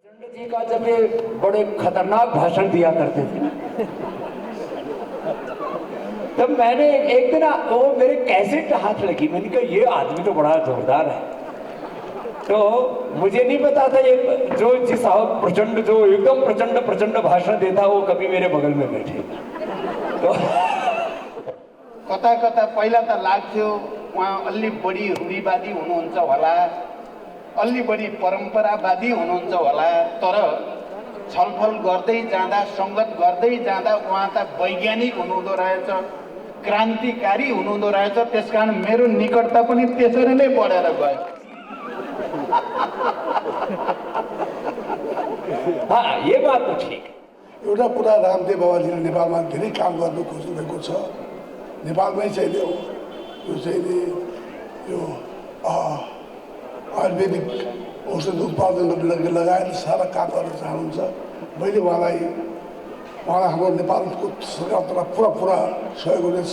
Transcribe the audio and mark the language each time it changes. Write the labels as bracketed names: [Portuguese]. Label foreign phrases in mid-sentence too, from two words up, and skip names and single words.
[Hindi] जी का जब ये बड़े खतरनाक भाषण दिया करते थे तब मैंने एक दिन वो मेरे कैसेट हाथ लगी, मैंने कहा ये आदमी तो बड़ा जोरदार है। तो मुझे नहीं पता था ये जो जिस प्रचंड जो एकदम प्रचंड प्रचंड भाषण देता वो कभी मेरे बगल में बैठे। तो [Nepali] कता कता पहिला त लाग्थ्यो उहाँ अलि बढी रूढिवादी हुनुहुन्छ होला, अलि बढी परम्परावादी हुनुहुन्छ होला, तर छलफल गर्दै जाँदा संगत गर्दै जाँदा उहाँ त वैज्ञानिक हुनुहुँदो रहेछ, क्रान्तिकारी हुनुहुँदो रहेछ। त्यसकारण मेरो निकटता पनि त्यसरी नै बढेर गयो। [Hindi] हाँ, ये बात तो ठीक है। [Nepali] एउटा कुरा रामदेव बाबाजीले नेपालमा धेरै काम गर्नु खोज्नुभएको छ। नेपालमै चाहिँ यो चाहिँ नि यो आयुर्वेदिक औषध उत्पादन लगायत सारा काम गर्न चाहनुहुन्छ। मैले उहाँलाई हाम्रो नेपालको सरकारबाट पुरा सहयोग हुनेछ।